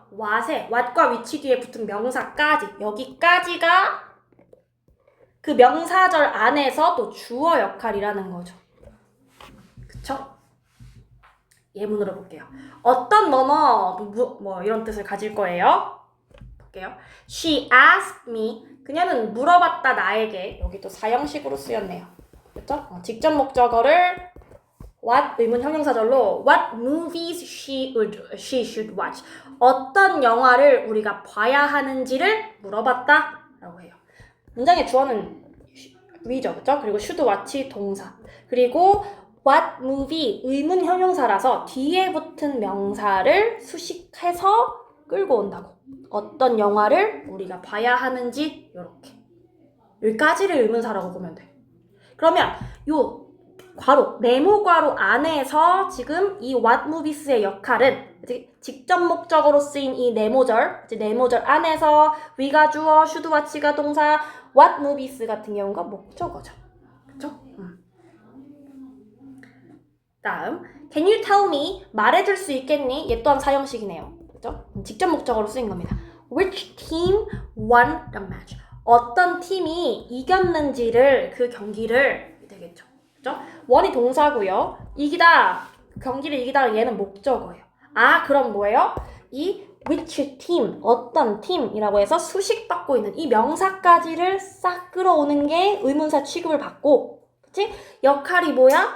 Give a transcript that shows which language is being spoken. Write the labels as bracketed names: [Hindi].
[Korean] what과 which 뒤에 붙은 명사까지. 여기까지가 그 명사절 안에서 또 주어 역할이라는 거죠. 그쵸? 예문으로 볼게요. 어떤 뭐 이런 뜻을 가질 거예요. [English] 볼게요. She asked me. [Korean] 그녀는 물어봤다 나에게. 여기 또 사형식으로 쓰였네요. 그렇죠? 직접 목적어를 what 의문 형용사절로 [English] what movies she should watch. [Korean] 어떤 영화를 우리가 봐야 하는지를 물어봤다 라고 해요. 문장의 주어는 we죠. 그렇죠? 그리고 should watch 동사. 그리고 what movie 의문 형용사라서 뒤에 붙은 명사를 수식해서 끌고 온다고. 어떤 영화를 우리가 봐야 하는지 요렇게. 여기까지를 의문사라고 보면 돼. 그러면 요 괄호, 네모 괄호 안에서 지금 이 what movies의 역할은 직접 목적어로 쓰인 이 네모절, 네모절 안에서 we가 주어, should watch가 동사, what movies 같은 경우가 목적어죠. 그쵸? [English] 다음, can you tell me? [Korean] 말해줄 수 있겠니? 얘 또한 사형식이네요. 그죠? 직접 목적어로 쓰인 겁니다. [English] Which team won the match? [Korean] 어떤 팀이 이겼는지를 그 경기를 되겠죠. 그죠? won이 동사고요. 이기다, 경기를 이기다 얘는 목적어예요. 아, 그럼 뭐예요? 이 which team, 어떤 팀이라고 해서 수식받고 있는 이 명사까지를 싹 끌어오는 게 의문사 취급을 받고 그치? 역할이 뭐야?